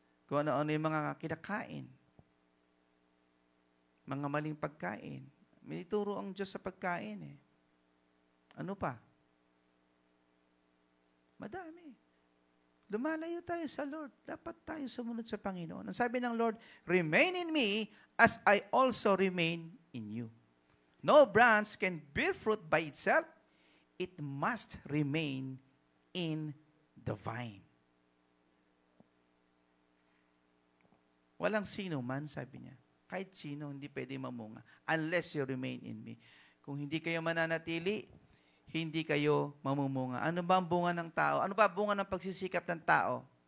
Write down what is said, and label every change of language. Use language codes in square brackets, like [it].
[tl] Kung ano-ano yung mga kinakain. Mga maling pagkain. May ituro ang Diyos sa pagkain eh. Ano pa? Madami. Lumalayo tayo sa Lord. Dapat tayo sumunod sa Panginoon. Ang sabi ng [en] Lord, remain in me as I also remain in you. No branch can bear fruit by itself. It must remain in the vine. [tl] Walang sino man, sabi niya. Kahit sino, hindi pwede mamunga. [en] Unless you remain in me. [tl] Kung hindi kayo mananatili, hindi kayo mamumunga. Ano ba ang bunga ng tao? Ano ba ang bunga ng pagsisikap ng tao?